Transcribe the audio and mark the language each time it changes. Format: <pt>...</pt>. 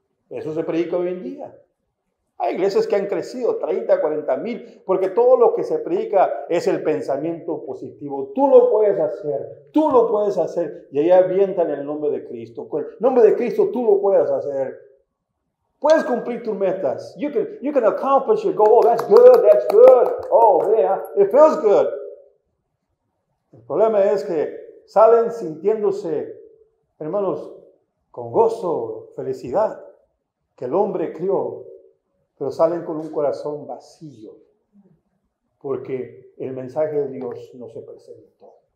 <es>Eso se predica hoy en día. Hay iglesias que han crecido 30, 40 mil, porque todo lo que se predica es el pensamiento positivo. Tú lo puedes hacer, y ahí avientan el nombre de Cristo. Con el nombre de Cristo tú lo puedes hacer. Puedes cumplir tus metas.</es> <en>You can accomplish your goal. Oh, that's good. Oh, yeah, it feels good.</en> <es>El problema es que salen sintiéndose, hermanos, con gozo, felicidad, que el hombre crió, pero salen con un corazón vacío, porque el mensaje de Dios no se presentó.</es>